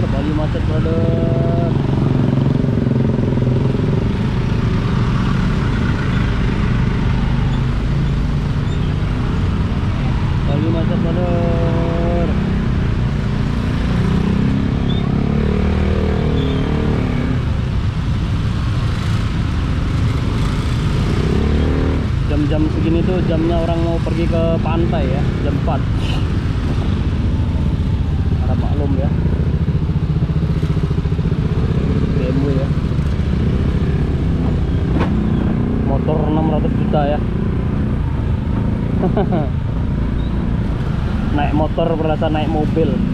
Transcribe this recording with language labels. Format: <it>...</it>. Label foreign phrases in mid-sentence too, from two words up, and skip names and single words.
<id>Bali macet, brother. Bali macet, brother. Jam-jam segini tuh jamnya orang mau pergi ke pantai ya, jam 4. Harap maklum ya. BMW ya. Motor 600 juta ya. Naik motor berasa naik mobil.</id>